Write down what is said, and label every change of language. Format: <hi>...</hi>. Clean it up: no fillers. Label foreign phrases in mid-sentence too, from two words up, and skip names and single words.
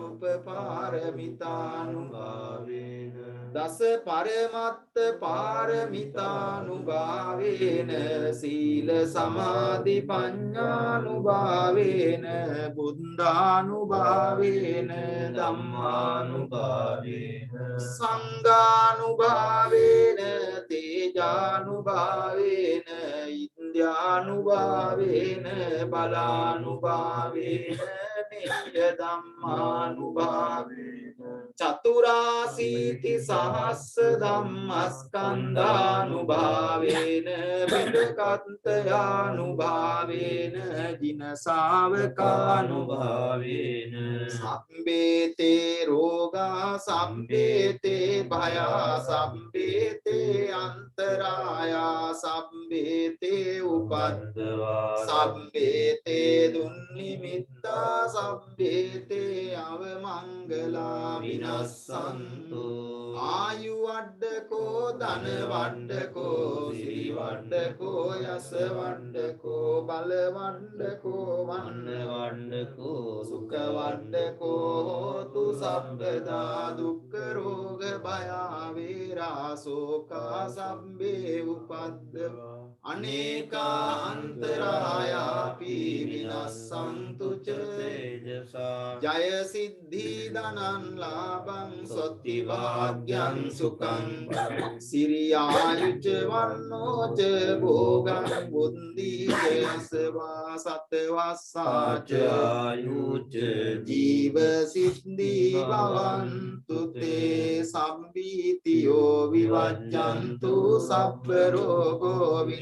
<pi>උපපාරමිතානුභාවේන දස පරමත්ත පාරමිතානුභාවේන සීල සමාධි පඤ්ඤානුභාවේන බුද්ධානුභාවේන ධම්මානුභාවේන සංඝානුභාවේන තේජානුභාවේන ඉන්ද්‍යානුභාවේන බලානුභාවේන නේය ධම්මානුභාවේන චතුරාසීති සහස්ස ධම්මස්කන්ධානුභාවේන බිඩකත්තයානුභාවේන ජින ශාවකානුභාවේන සම්බේතේ රෝගා සම්බේතේ භයා සම්බේතේ අන්තරායා සම්බේතේ උපද්දවා සම්බේතේ දුන්නිමිත්තා සම්බේතේ අවමංගලා විනස්සන්තු ආයු වඩ්ඩකෝ ධන වඩ්ඩකෝ සිරි වඩ්ඩකෝ යස වඩ්ඩකෝ බල වඩ්ඩකෝ වන්න වඩ්ඩකෝ සුඛ වඩ්ඩකෝ හෝතු සම්පදා දුක්ඛ රෝග භය වේරා ශෝකා සම්බේ උපද්දවා අනේකා අන්තරායාපි විනස්සන්තු ච තේජසා ජය සිද්ධි ධනං ලාභං සොත්ති වාග්යං සුඛං සිරියායුච වන්නෝ ච භෝගං බුද්ධි යසවා සතවස්සාච ආයුච ජීව සිද්ධි භවන්තු තේ සම්බීතියෝ විවජ්ජන්තු සබ්බ රෝගෝ</pi>